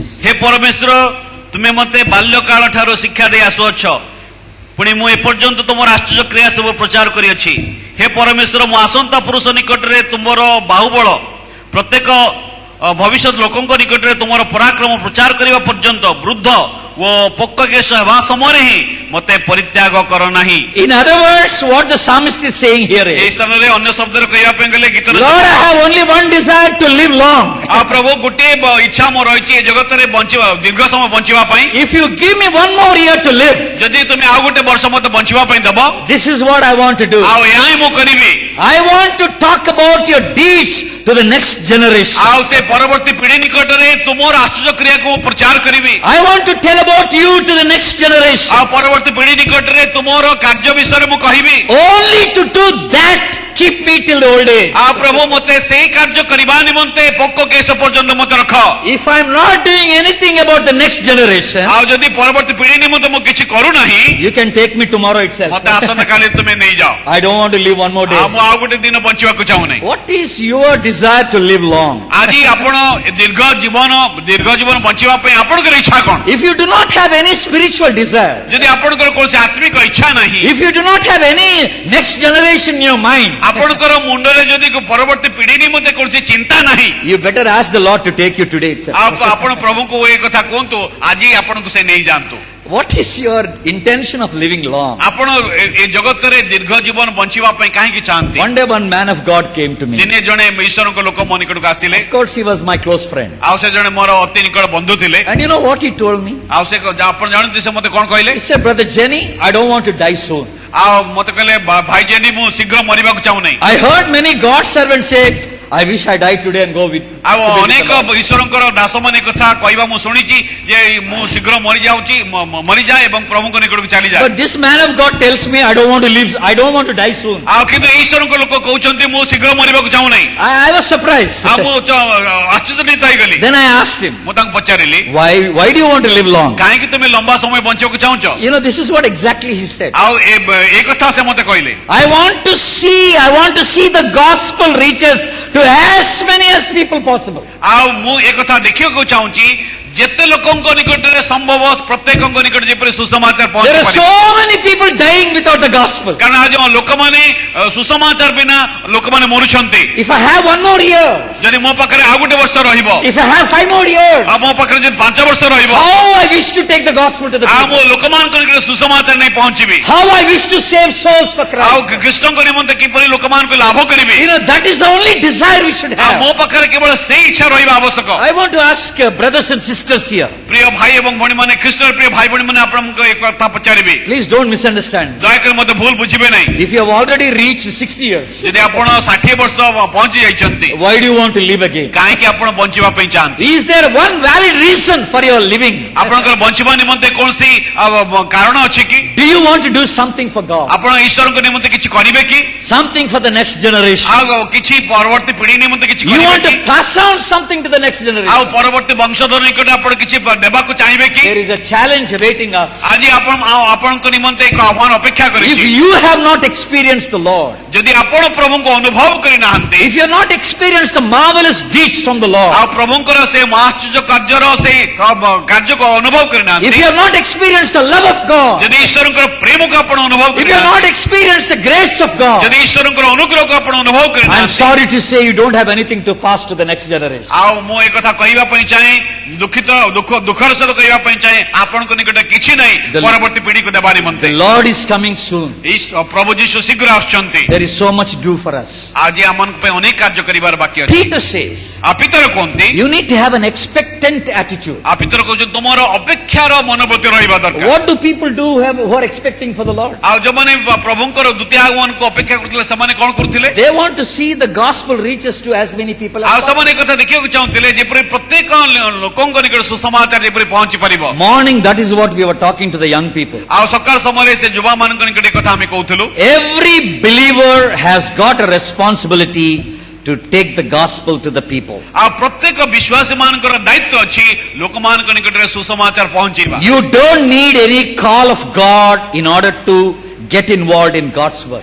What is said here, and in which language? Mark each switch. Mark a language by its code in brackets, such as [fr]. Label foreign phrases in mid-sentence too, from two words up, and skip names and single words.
[or] ହେ ପରମେଶ୍ୱର ତୁମେ ମତେ ବାଲ୍ୟକାଳ ଠାରୁ ଶିକ୍ଷା ଦେଇ ଆସୁଅଛ ପୁଣି ମୁଁ ଏପର୍ଯ୍ୟନ୍ତ ତୁମର ଆଶ୍ଚର୍ଯ୍ୟ କ୍ରିୟା ସବୁ ପ୍ରଚାର କରିଅଛି ହେ ପରମେଶ୍ୱର ମୁଁ ଆସନ୍ତା ପୁରୁଷ ନିକଟରେ ତୁମର ବାହୁବଳ ପ୍ରତ୍ୟେକ ଭବିଷ୍ୟତ ଲୋକଙ୍କ ନିକଟରେ ତୁମର ପରାକ୍ରମ ପ୍ରଚାର କରିବା ପର୍ଯ୍ୟନ୍ତ ବୃଦ୍ଧ ଓ ପକ୍କକେଶ ହେବା ସମୟରେ ହିଁ ମତେ ପରିତ୍ୟାଗ କର ନାହିଁ [en] In other words, what the psalmist is saying here [or] ଏହି [en] is, [or] ସ୍ଥାନରେ ଅନ୍ୟ ଶବ୍ଦରେ କହିବା ପାଇଁ ଗଲେ ଗୀତ [en] Lord, I have only one desire to live long. [or] ଆଉ ପ୍ରଭୁ ଗୋଟିଏ ଇଚ୍ଛା ମୋର ରହିଛି ଏ ଜଗତରେ ବଞ୍ଚିବା ଦୀର୍ଘ ସମୟ ବଞ୍ଚିବା ପାଇଁ [en] If you give me one more year to live, [or] ଯଦି ତୁମେ ଆଉ ଗୋଟେ ବର୍ଷ ମତେ ବଞ୍ଚିବା ପାଇଁ ଦବ [en] this is what I want to do. [or] ଆଉ ଏହା ହିଁ ମୁଁ କରିବି [en] I want to talk about your deeds to the next generation. [or] ଆଉ ସେ ପରବର୍ତ୍ତୀ ପିଢି ନିକଟରେ ତୁମର ଆଶ୍ଚର୍ଯ୍ୟ କ୍ରିୟାକୁ ମୁଁ ପ୍ରଚାର କରିବି [en] I want to tell about you to the next generation. [or] ଆଉ ପରବର୍ତ୍ତୀ ପିଢି ନିକଟରେ ତୁମର କାର୍ଯ୍ୟ ବିଷୟରେ ମୁଁ କହିବି [en] Only to do that, keep me till the old age. [or] ଆଉ ପ୍ରଭୁ ମତେ ସେଇ କାର୍ଯ୍ୟ କରିବା ନିମନ୍ତେ ପକ୍କ କେଶ ପର୍ଯ୍ୟନ୍ତ ମତେ ରଖ [en] If I am not doing anything about the next generation, [or] ଆଉ ଯଦି ପରବର୍ତ୍ତୀ ପିଢି ନିମନ୍ତେ ମୁଁ କିଛି କରୁନାହିଁ [en] You can take me tomorrow itself. [or] ମତେ ଆସନ୍ତା କାଲି ତୁମେ ନେଇଯାଅ, [en] I don't want to live one more day. [or] ମୁଁ ଆଉ ଗୋଟେ ଦିନ ବଞ୍ଚିବାକୁ ଚାହୁଁନାହିଁ। [en] What is your desire to live long? [or] ଆଜି ଆପଣ ଦୀର୍ଘ ଜୀବନ ବଞ୍ଚିବା ପାଇଁ ଆପଣଙ୍କର ଇଚ୍ଛା କଣ? [en] If you do not have any spiritual desire, [or] ଯଦି ଆପଣଙ୍କର କୌଣସି ଆତ୍ମିକ ଇଚ୍ଛା ନାହିଁ, [en] if you do not have any next generation in your mind, [or] ଆପଣଙ୍କର ମୁଣ୍ଡରେ ଯଦି ପରବର୍ତ୍ତୀ ପିଢି ନିମନ୍ତେ କୌଣସି ଚିନ୍ତା ନାହିଁ, [en] you better ask the Lord to take you today itself. [or] ଆପଣ ପ୍ରଭୁଙ୍କୁ ଏ କଥା କୁହନ୍ତୁ, ଆଜି ଆପଣଙ୍କୁ ସେ ନେଇଯାଆନ୍ତୁ। [en] What is your intention of living long? [or] ଆପଣ ଏ ଜଗତରେ ଦୀର୍ଘ ଜୀବନ ବଞ୍ଚିବା ପାଇଁ କାହିଁକି ଚାହାନ୍ତି? [en] One day one man of God came to me. [or] ଦିନେ ଜଣେ ଈଶ୍ୱରଙ୍କ ଲୋକ ମୋ ନିକଟକୁ ଆସିଥିଲେ, [en] Of course he was my close friend. [or] ଆଉ ସେ ଜଣେ ମୋର ଅତି ନିକଟ ବନ୍ଧୁ ଥିଲେ। [en] And you know what he told me? [or] ଆଉ ସେ ଆପଣ ଜାଣନ୍ତି ସେ ମତେ କଣ କହିଲେ? [en] He said, Brother Jenny, I don't want to die soon. [or] ଆଉ ମତେ କହିଲେ ଭାଇ ଜେନି ମୁଁ ଶୀଘ୍ର ମରିବାକୁ ଚାହୁଁନାହିଁ। [en] I heard many God's servants say, I wish I died today and go with. [or] ଆଉ ଅନେକ ଈଶ୍ୱରଙ୍କର ଦାସମାନେ କଥା କହିବା ମୁଁ ଶୁଣିଛି ଯେ ମୁଁ ଶୀଘ୍ର ମରିଯାଏ ଏବଂ ପ୍ରଭୁଙ୍କ ନିକଟକୁ ଚାଲିଯାଏ। [en] But this man of God tells me I don't want to live. I don't want to die soon. [or] ଆଉ କିନ୍ତୁ ଈଶ୍ୱରଙ୍କ ଲୋକ କହୁଛନ୍ତି ମୁଁ ଶୀଘ୍ର ମରିବାକୁ ଚାହୁଁନାହିଁ। [en] I was surprised. [or] ଆଉ ମୁଁ ଆଶ୍ଚର୍ଯ୍ୟଚକିତ ହେଇଗଲି। [en] Then I asked him, [or] ମୁଁ ତାଙ୍କୁ ପଚାରିଲି, [en] Why do you want to live long? [or] କାହିଁକି ତୁମେ ଲମ୍ବା ସମୟ ବଞ୍ଚିବାକୁ ଚାହୁଁଛ? [en] You know, this is what exactly he said. [or] ଆଉ ଏ କଥା ସେ ମତେ କହିଲେ, [en] I want to see the gospel reaches to as many as people possible. [or] ଆଉ ମୁଁ ଏ କଥା ଦେଖିବାକୁ ଚାହୁଁଛି ଯେତେ ଲୋକଙ୍କ ନିକଟରେ ସମ୍ଭବ ପ୍ରତ୍ୟେକଙ୍କ ନିକଟରେ ଯେପରି ସୁସମାଚାର [en] There [or] ପହଞ୍ଚି [en] are [or] ପାରିବ। [en] so many people dying without the gospel. [or] କାରଣ ଆଜି ଲୋକମାନେ ସୁସମାଚାର ବିନା ଲୋକମାନେ ମରୁଛନ୍ତି। [en] If I have one more year, [or] ଯଦି ମୋ ପାଖରେ ଆଉ ଗୋଟେ ବର୍ଷ ରହିବ, [en] if I have 5 more years, [or] ଆଉ ମୋ ପାଖରେ ଯଦି 5 ବର୍ଷ ରହିବ, [en] how I wish to take the gospel to the [or] ଆଉ ମୁଁ [en] people. [or] ଲୋକମାନଙ୍କ ନିକଟରେ ସୁସମାଚାର ନେଇ ପହଞ୍ଚିବି, [en] How I wish to save souls for [or] ଆଉ [en] Christ. [or] ଖ୍ରୀଷ୍ଟଙ୍କ ନିମନ୍ତେ କିପରି ଲୋକମାନଙ୍କୁ ଲାଭ କରିବି। [en] You know, that is the only desire we should [or] ଆଉ ମୋ [en] have. [or] ପାଖରେ କେବଳ ସେଇ ଇଚ୍ଛା ରହିବା ଆବଶ୍ୟକ। [en] I want to ask brothers and sisters here, [or] ପ୍ରିୟ ଭାଇ ଏବଂ ଭଉଣୀମାନେ, ଖ୍ରୀଷ୍ଟର ପ୍ରିୟ ଭାଇ ଭଉଣୀମାନେ, ଆପଣଙ୍କୁ ଏକ କଥା ପଚାରିବି, [en] please don't misunderstand. [or] ଦୟାକରି ମୋତେ ଭୁଲ ବୁଝିବେ ନାହିଁ। [en] If you have already reached 60 years, [or] ଯଦି ଆପଣ 60 ବର୍ଷ ପହଞ୍ଚି ଯାଇଛନ୍ତି, [en] why do you want to live again? [or] କାହିଁକି ଆପଣ ବଞ୍ଚିବା ପାଇଁ ଚାହାନ୍ତି? [en] Is there one valid reason for your living? [or] ଆପଣଙ୍କର ବଞ୍ଚିବା ନିମନ୍ତେ କୌଣସି କାରଣ ଅଛି କି? [en] Do you want to do something for God? [or] ଆପଣ ଈଶ୍ୱରଙ୍କ ନିମନ୍ତେ କିଛି କରିବେ କି? [en] Something for the next generation? [or] ଆଉ କିଛି ପରବର୍ତ୍ତୀ ପିଢି ନିମନ୍ତେ କିଛି [en] You [or] କରିବେ [en] want [or] କି? [en] to pass on something to the next [or] ଆଉ [en] generation? [or] ପରବର୍ତ୍ତୀ ବଂଶଧର ନିକଟରେ ଆପଣ କିଛି ଦେବାକୁ ଚାହିଁବେ କି? [en] There is a challenge awaiting us. [or] ଆଜି ଆପଣଙ୍କ ନିମନ୍ତେ ଏକ ଆହ୍ୱାନ ଅପେକ୍ଷା [en] If [or] କରିଛି। [en] you have not experienced the Lord, [or] ଯଦି ଆପଣ ପ୍ରଭୁଙ୍କୁ ଅନୁଭବ କରିନାହାନ୍ତି, [en] if you have not experienced the marvelous deeds from the Lord, [or] ଆଉ ପ୍ରଭୁଙ୍କର ସେ ମହାଶ୍ଚର୍ଯ୍ୟ କାର୍ଯ୍ୟର ସେଇ କାର୍ଯ୍ୟକୁ ଅନୁଭବ [en] if [or] କରିନାହାନ୍ତି, [en] you have not experienced the love of God, [or] ଯଦି ଈଶ୍ୱରଙ୍କର ପ୍ରେମକୁ ଆପଣ ଅନୁଭବ [en] if you have not [or] କରିନାହାନ୍ତି, [en] experienced the grace of God, [or] ଯଦି ଈଶ୍ୱରଙ୍କର ଅନୁଗ୍ରହକୁ ଆପଣ ଅନୁଭବ [en] I'm [or] କରିନାହାନ୍ତି, [en] sorry to say you don't have anything to pass to the next generation. [or] ଆଉ ମୁଁ ଏ କଥା କହିବା ପାଇଁ ଚାହେଁ, ଦୁଃଖର ସହିତ କହିବା ପାଇଁ ଚାହେଁ, ଆପଣଙ୍କ ନିକଟରେ କିଛି ନାହିଁ ପରବର୍ତ୍ତୀ ପିଢିକୁ ଦେବା ନିମନ୍ତେ। [en] The Lord is coming soon. [or] ପ୍ରଭୁ ଯୀଶୁ ଶୀଘ୍ର ଆସୁଛନ୍ତି। [en] There is so much to do for us. [or] ଆଜି ଆମମାନଙ୍କ ପାଇଁ ଅନେକ କାର୍ଯ୍ୟ କରିବାର ବାକି ଅଛି। [en] Peter says, [or] ପିତର କୁହନ୍ତି, [en] you need to have an expectant attitude. [or] ପିତର କହୁଛନ୍ତି ତୁମର ଅପେକ୍ଷାର ମନୋବୃତ୍ତି ରହିବା ଦରକାର। [en] What do people do who are expecting for the Lord? [or] ଆଉ ଯୋଉମାନେ ପ୍ରଭୁଙ୍କର ଦ୍ୱିତୀୟ ଆଗମନକୁ ଅପେକ୍ଷା କରୁଥିଲେ ସେମାନେ କଣ କରୁଥିଲେ? [en] They want to see the gospel reaches to as many people [or] ଆଉ [en] as possible. [or] ସେମାନେ ଏ କଥା ଦେଖିବାକୁ ଚାହୁଁଥିଲେ ଯେପରି ପ୍ରତ୍ୟେକ ଲୋକଙ୍କ ନିକଟ ସୁସମାଚାର ଯେପରି ପହଞ୍ଚି ପାରିବ। [en] Morning, that is what we were talking to the young people. [or] ଆଉ ସକାଳ ସମୟରେ ସେ ଯୁବାମାନଙ୍କ ନିକଟ ଏ କଥା ଆମେ କହୁଥିଲୁ। [en] Every believer has got a responsibility to take the gospel to the people. [or] ଆଉ ପ୍ରତ୍ୟେକ ବିଶ୍ୱାସୀ ମାନଙ୍କର ଦାୟିତ୍ୱ ଅଛି ଲୋକମାନଙ୍କ ନିକଟରେ ସୁସମାଚାର ପହଞ୍ଚେଇବା। [en] You don't need any call of God in order to get involved in God's work.